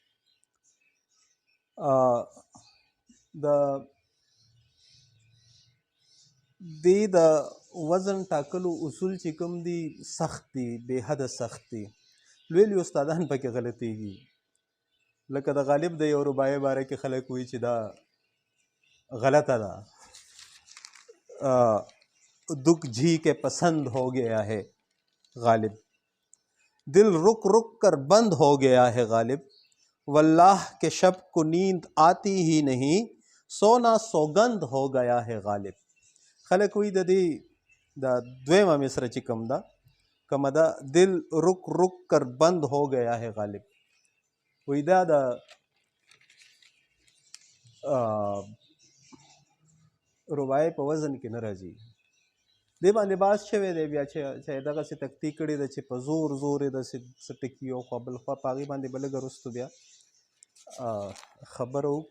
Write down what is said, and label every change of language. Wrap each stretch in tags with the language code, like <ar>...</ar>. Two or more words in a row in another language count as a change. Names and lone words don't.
<ps>د دې د وزن ټاکلو اصول چې کوم دي سخت دي، بې حده سخت دي. لوی لوی استادان پکې غلطېږي. لکه د غالب د یو رباعي باره کې خلک وایي چې دا غلطه ده.</ps> <ur>دکھ جھی کے پسند ہو گیا ہے غالب، دل رک رک کر بند ہو گیا ہے غالب، واللہ کے شب کو نیند آتی ہی نہیں، سونا سوگند ہو گیا ہے غالب.</ur> <ps>خلک وی د دې د دویمه مصره چې کوم ده کومه ده</ps> <ur>دل رک رک کر بند ہو گیا ہے غالب،</ur> <ps>وی دا د رباعي په وزن کې نه راځي. دې باندې بحث شوی دی بیا چې دغسې تکتي کړې ده چې په زور زور یې داسې څه ټکي یو خوا بل خوا په هغې باندې به لږه وروستو بیا خبره وکړو.</ps>